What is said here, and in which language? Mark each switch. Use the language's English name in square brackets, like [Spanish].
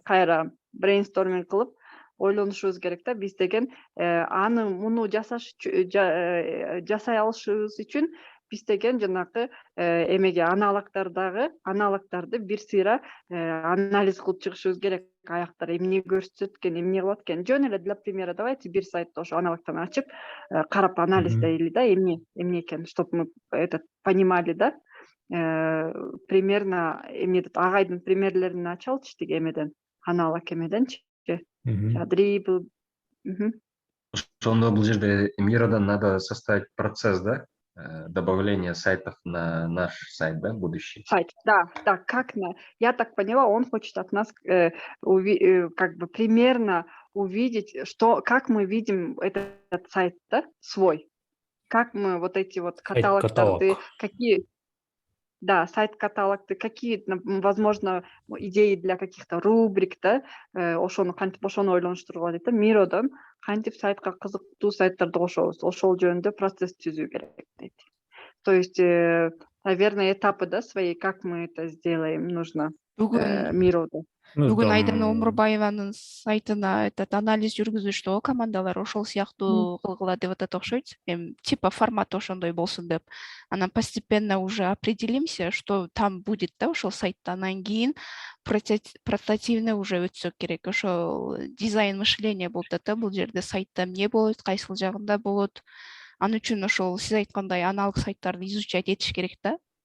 [Kyrgyz] Кайра брейнсторминг кылып ойлонушубуз керек да. Биз деген муну жасай алышыбыз үчүн биз деген жанагы эмеге аналогдарды бир сыйра анализ кылып чыгышыбыз керек. Аяктар эмне көрсөтөт экен, эмне кылат экен. Жөн эле [Russian] для примера давайте [Kyrgyz] бир сайтты ошо аналогдон ачып, карап анализдейли да, эмне экен, [Russian] чтобы мы понимали [Kyrgyz] да. Примерно агайдын примерлерин ачалычы тиги эмеден, аналог эмеденчи. Дрибл. Ошондо бул жерде [Russian] Miro'дан надо составить процесс, да? Добавление сайтов на наш сайт, да, будущий? Сайт, да, как я так поняла, он хочет от нас как бы примерно увидеть, как мы видим этот сайт, да, свой. Как мы вот эти вот каталог. Какие... [Kyrgyz] Да, сайт-каталогты, [Russian] какие, возможно, идеи для каких-то рубрик, [Kyrgyz] да, ошону ойлонуштурууга дейт да, Miro'дон кантип сайтка кызыктуу сайттарды кошобуз, ошол жөнүндө процесс түзүү керек дейт. [Russian] То есть, наверное, этапы, да, свои, как мы это сделаем, нужно Miro'да. [Kyrgyz] Бүгүн Айдана Омурбаеванын сайтына анализ жүргүзүштү го командалар, ошол сыяктуу кылгыла деп атат окшойт. Типа формат ошондой болсун деп. [Russian] Анан постепенно уже определимся, что там будет, да, [Kyrgyz] ошол сайтта. Анан кийин прототивный уже өтсөк керек. Ошол дизайн мышления болуп атат да, бул жерде сайтта эмне болот, кайсыл жагында болот. Аны үчүн ошол сиз айткандай аналог сайттарды изучать этиш керек да.